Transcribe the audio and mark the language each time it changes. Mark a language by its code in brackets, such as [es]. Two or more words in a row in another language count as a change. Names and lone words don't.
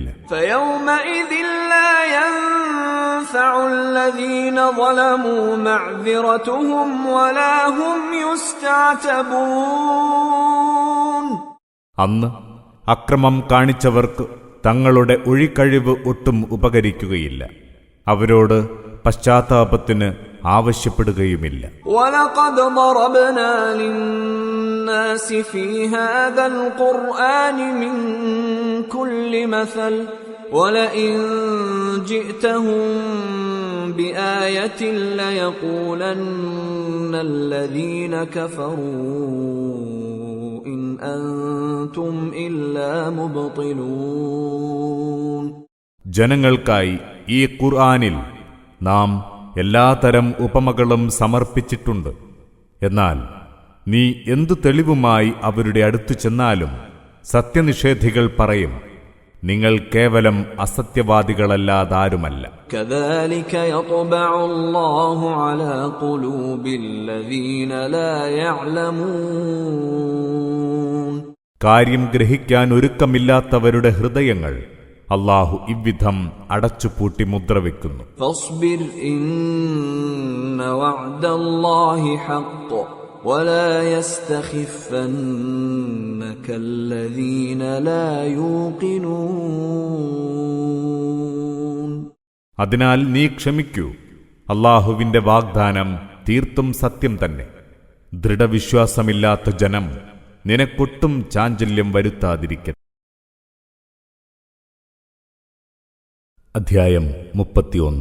[ar] فيومئذ لا ينفع الذين ظلموا معذرتهم ولا هم يستعتبون. [ml] അന്ന് അക്രമം കാണിച്ചവർക്ക് തങ്ങളുടെ ഒഴികഴിവ് ഒട്ടും ഉപകരിക്കുകയില്ല. അവരോട് പശ്ചാത്താപത്തിന് ആവശ്യപ്പെടുകയുമില്ല. [ar] وَلَقَدْ ضَرَبْنَا لِلنَّاسِ فِي هَذَا الْقُرْآنِ مِنْ كُلِّ مَثَلٍ وَلَئِنْ جِئْتَهُمْ بِآيَةٍ لَيَقُولَنَّ الَّذِينَ كَفَرُوا إِنْ أَنْتُمْ إِلَّا مُبْطِلُونَ. [ml] ജനങ്ങൾക്കായി ഈ ഖുർആനിൽ നാം എല്ലാതരം ഉപമകളും സമർപ്പിച്ചിട്ടുണ്ട്. എന്നാൽ നീ എന്തു തെളിവുമായി അവരുടെ അടുത്തു ചെന്നാലും സത്യനിഷേധികൾ പറയും, നിങ്ങൾ കേവലം അസത്യവാദികളല്ലാതാരുമല്ല. [ar] كذلك يطبع الله على قلوب الذين لا يعلمون. [ml] കാര്യം ഗ്രഹിക്കാൻ ഒരുക്കമില്ലാത്തവരുടെ ഹൃദയങ്ങൾ അല്ലാഹു ഇவ்விധം അടച്ചുപൂട്ടി മുദ്രവെക്കുന്നു. [ar] فاصبر إن وعد الله حق ولا يستخفنك الذين لا يوقنون. [ml] അതിനാൽ നീ ക്ഷമിക്കൂ. അല്ലാഹുവിന്റെ വാഗ്ദാനം തീർത്തും സത്യം തന്നെ. ദൃഢവിശ്വാസമില്ലാത്ത ജനം നിനക്കൊട്ടും ചാഞ്ചല്യം വരുത്താതിരിക്കട്ടെ. അധ്യായം 31.